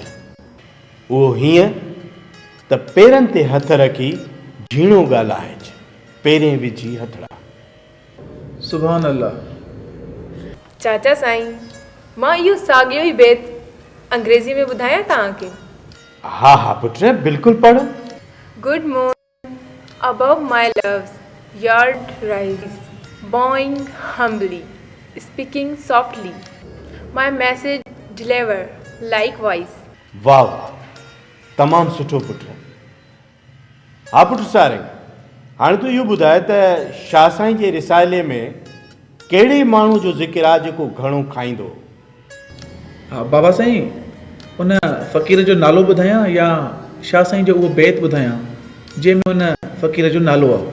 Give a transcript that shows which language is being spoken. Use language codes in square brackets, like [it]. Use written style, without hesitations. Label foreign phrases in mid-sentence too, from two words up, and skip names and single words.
[sd] उहो हीअं त पेरनि ते हथ रखी झीणो ॻाल्हाइजि, पेरें विझी हथड़ा। [ar] سبحان الله. [sd] चाचा साईं, मां इहो साॻियो ई बैत अंग्रेज़ी में ॿुधायां तव्हांखे? हा हा पुट, बिल्कुलु पढ़। [en] Good morning, above my loves, yard rise, bowing humbly, speaking softly, my message deliver likewise. [sd] वाह वाह, तमामु सुठो पुट। हा पुट सारिंग, हाणे तूं इहो ॿुधाए त शाह साईं जे रिसाले में कहिड़े माण्हू जो ज़िक्र आहे जेको घणो खाईंदो? हा बाबा साईं, उन फ़क़ीर जो नालो ॿुधायां या शाह साईं जो उहो बैत ॿुधायां जंहिंमें उन फ़क़ीर जो नालो आहे?